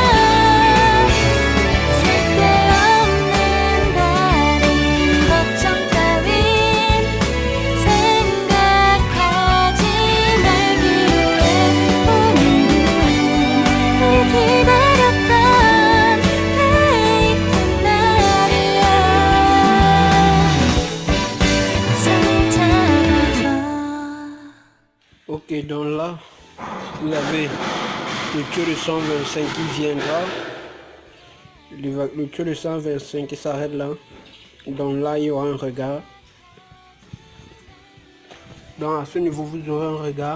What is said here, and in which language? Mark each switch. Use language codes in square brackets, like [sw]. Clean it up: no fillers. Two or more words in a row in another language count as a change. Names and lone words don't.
[ko] 쓸데없는 다른 걱정 따윈 생각하지 말기로 해. 오늘은 우리 기다렸던 데이트 날이야. 손을 잡아줘. [fr] Ok, donc là, vous avez le taux de 125 qui viendra. Le taux de 125 qui s'arrête là. Donc là, il y aura un regard. Donc à ce niveau, vous aurez un regard.